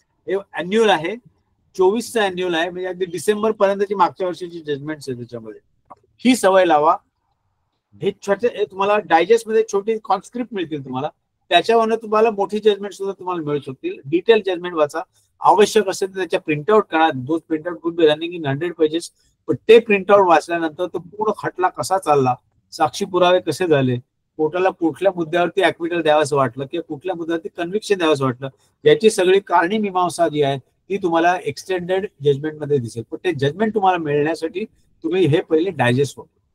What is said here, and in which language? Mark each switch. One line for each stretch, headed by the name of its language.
Marathi: हे अॅन्युअल आहे, 24चा अॅन्युअल आहे, म्हणजे अगदी डिसेंबर पर्यंतची मागच्या वर्षीची जजमेंट्स आहे त्याच्यामध्ये. ही सवय लावा. हे छोटे तुम्हाला डायजेस्ट मध्ये छोटी कॉन्स्क्रिप्ट मिळतील तुम्हाला, त्याच्यावरनं तुम्हाला मोठी जजमेंट सुद्धा तुम्हाला मिळू शकतील. डिटेल जजमेंट वाचा, आवश्यक असेल तर त्याच्या प्रिंटआउट करा.
English: दोन printout could be running in 100 pages.
Marathi: पण ते प्रिंटआउट वाचल्यानंतर तो पूर्ण खटला कसा चालला, साक्षी पुरावे कसे झाले, कोर्टाला कुठल्या मुद्द्यावरती ऍक्विटल द्यावंसं वाटलं किंवा कुठल्या मुद्द्यावरती कन्व्हिक्शन द्यावंसं वाटलं, याची सगळी कारणी मीमांसा जी आहे ती तुम्हाला एक्सटेंडेड जजमेंट मध्ये दिसेल. पण ते जजमेंट तुम्हाला मिळण्यासाठी तुम्ही हे पहिले डायजेस्ट व्हा.